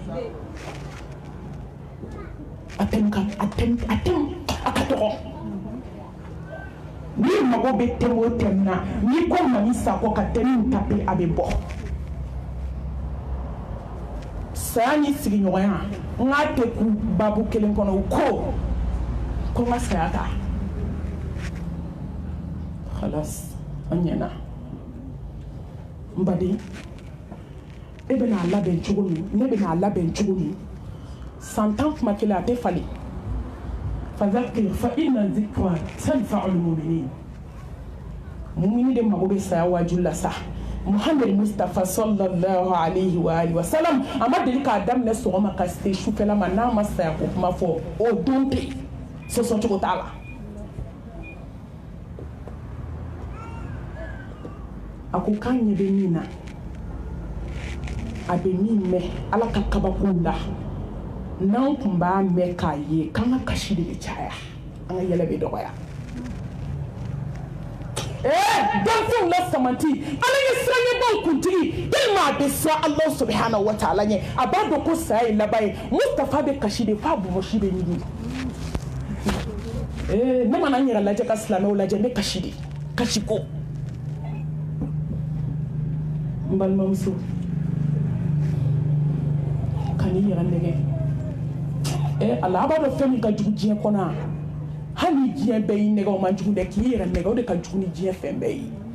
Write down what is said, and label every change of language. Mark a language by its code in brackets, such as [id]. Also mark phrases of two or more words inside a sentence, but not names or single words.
[bm] a ka dɔgɔ n'i mago bɛ thème o thème na n'i ko Mami Sakɔ ka thème min taper a bɛ bɔ saya ni sigiɲɔgɔnya n k'a tɛ ku babu kelen kɔnɔ u ko n ka saya ta halas an ɲɛna n baden e bɛna a labɛn cogo min ne bɛna a labɛn cogo min san 10 kuma kelen a tɛ falen [ar] فذكر فإن الذكرى تنفع المؤمنين [bm] mumini de mago bɛ saya waaju la sa Muhammad Mustafa [ar] صلى الله عليه وآله وسلم [bm] a ma deli k'a daminɛ sɔgɔma ka se sufɛla ma n'a ma saya ko kuma fɔ o don tɛ sɔsɔcogo t'a la a ko k'an ɲɛ bɛ min na a bɛ min mɛn ala ka kabakow la n'an tun b'a mɛn k'a ye k'an ka kasi de bɛ caya an ka yɛlɛ bɛ dɔgɔya danfɛnw la samanti ala ye siranɲɛbaw kuntigi tellement a bɛ siran Allah [ar] سبحانه وتعالى [bm] ɲɛ a b'a dɔn ko saya ye laban ye Mustafa bɛ kasi de f'a bɔbɔsi bɛ ɲigin ne mana n yɛrɛ lajɛ ka silamɛw lajɛ n bɛ kasi de kasi ko n balimamuso ka n'i yɛrɛ nɛgɛ ala a b'a dɔn fɛn min ka jugu diɲɛ kɔnɔ hali diɲɛ bɛɛ y'i nɛgɛ o man jugu dɛ k'i yɛrɛ nɛgɛ o de ka jugu ni diɲɛ fɛn bɛɛ ye